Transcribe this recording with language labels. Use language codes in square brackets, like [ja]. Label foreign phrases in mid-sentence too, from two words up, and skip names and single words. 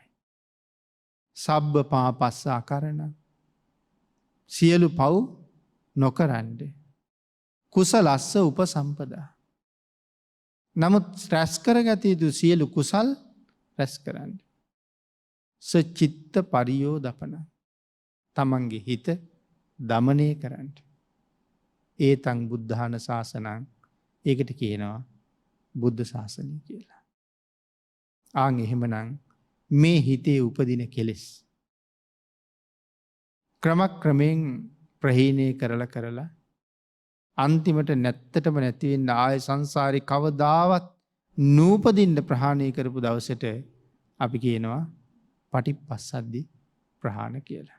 [pi] සබ්බ පාපස්ස අකරණ [si] සියලු පව් නොකරන්න. [pi] කුසලස්ස උපසම්පදා. [si] නමුත් රැස් කරගත යුතු සියලු කුසල් රැස් කරන්න. [pi] සචිත්ත පරියෝදපන. [si] තමන්ගේ හිත දමනය කරන්න. [pi] ඒතං බුද්ධාන ශාසනං [si] ඒකට කියනවා බුද්ධ ශාසනය කියලා. ආන් එහෙමනම් මේ හිතේ උපදින කෙලෙස් ක්‍රමයෙන් ප්‍රහීණය කරලා අන්තිමට නැත්තටම නැතිවෙන්න ආය සංසාරේ කවදාවත් නූපදින්න ප්‍රහාණය කරපු දවසට අපි කියනවා [pi] පටිපස්සද්දි ප්‍රහාණ [si] කියලා.